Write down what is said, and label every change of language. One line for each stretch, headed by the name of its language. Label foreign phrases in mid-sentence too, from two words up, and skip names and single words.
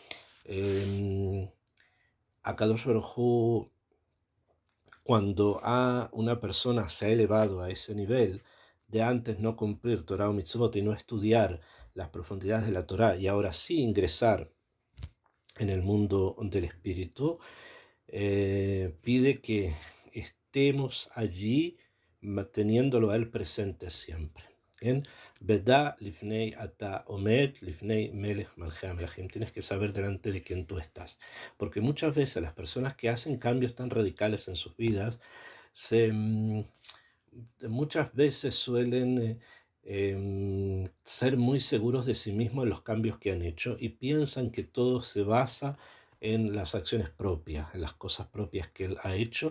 Spanish: Akadosh Baruj Hu, cuando una persona se ha elevado a ese nivel de antes no cumplir Torah o Mitzvot y no estudiar las profundidades de la Torah y ahora sí ingresar en el mundo del espíritu, pide que estemos allí manteniéndolo a él presente siempre. ¿Bien?
Hebrew: ודע לפני אתה עומד לפני מלך מלכי המלכים.
Spanish: Tienes que saber delante de quién tú estás. Porque muchas veces las personas que hacen cambios tan radicales en sus vidas, muchas veces suelen ser muy seguros de sí mismos en los cambios que han hecho y piensan que todo se basa en las acciones propias, en las cosas propias que él ha hecho.